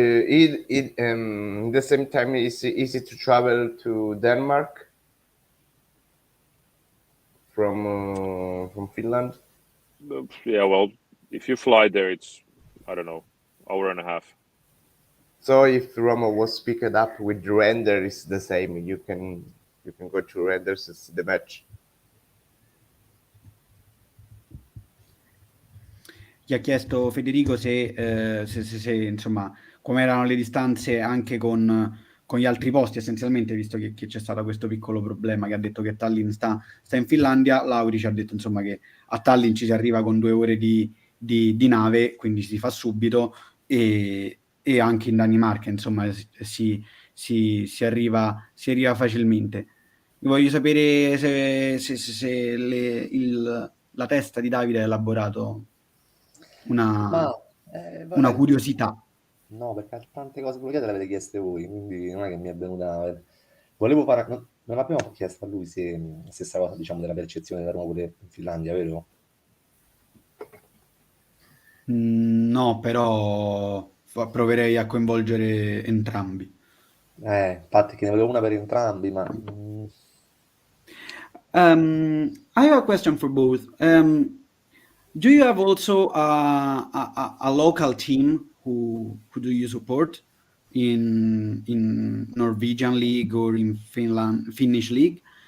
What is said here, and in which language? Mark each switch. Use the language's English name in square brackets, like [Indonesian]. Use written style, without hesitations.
[English] The same time, is it easy to travel to Denmark from Finland? Yeah, well, if you fly there, it's, I don't know, hour and a half. So if Roma was picked up with Render, it's the same. You can go to Render to see the match. [Italian] Ti ha chiesto Federico se insomma come erano le distanze anche con gli altri posti, essenzialmente, visto che c'è stato questo piccolo problema, che ha detto che Tallinn sta in Finlandia. Lauri ci ha detto insomma che a Tallinn ci si arriva con 2 ore di di nave, quindi si fa subito, e anche in Danimarca, insomma, si arriva facilmente. Voglio sapere se la testa di Davide ha elaborato una Vabbè, curiosità. no, perché tante cose bloccate le avete chieste voi, quindi non è che mi è venuta. Volevo fare. Non abbiamo chiesto a lui se stessa cosa, diciamo, della percezione della Roma pure in Finlandia, vero? No, però proverei a coinvolgere entrambi. Infatti, che ne volevo una per entrambi, ma. [English] I have a question for both. Do you have also a local team who do you support in Norwegian league or in Finnish league?